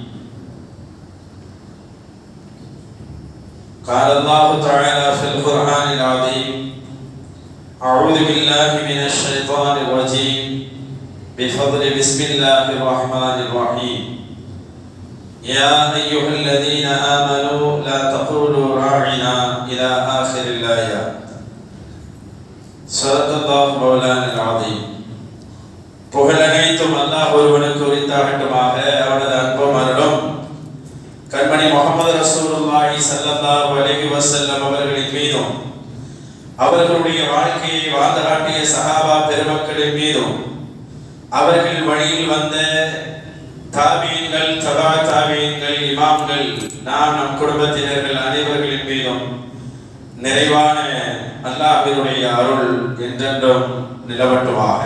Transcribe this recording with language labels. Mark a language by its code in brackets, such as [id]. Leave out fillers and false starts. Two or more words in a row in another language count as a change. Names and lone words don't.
[ar] قال الله تعالى في القرآن العظيم: أعوذ بالله من الشيطان الرجيم، بفضل بسم الله الرحمن الرحيم. يا أيها الذين آمنوا لا تقولوا راعنا إلى آخر الآيات. صدق الله مولانا العظيم. [ta] புகழனைத்தும் அல்லாஹ் ஒருவனுக்கு உரித்தாகட்டுமாக. அவனது அன்பும் அருளும் கண்மணி முஹம்மது [ar] رسول الله صلى الله عليه وسلم [ta] அவர்களின் மீதும், அவர்களுடைய வாழ்க்கையை வாழ்ந்து காட்டிய சஹாபா பெருமக்களின் மீதும், அவர்கள் வழியில் வந்த தாபீன்கள், தபா தாபீன்கள், இமாம்கள், நம் குடும்பத்தினர்கள் அனைவர்களின் மீதும் நிறைவான அல்லாஹ்வினுடைய அருள் என்றென்றும் நிலவட்டுமாக.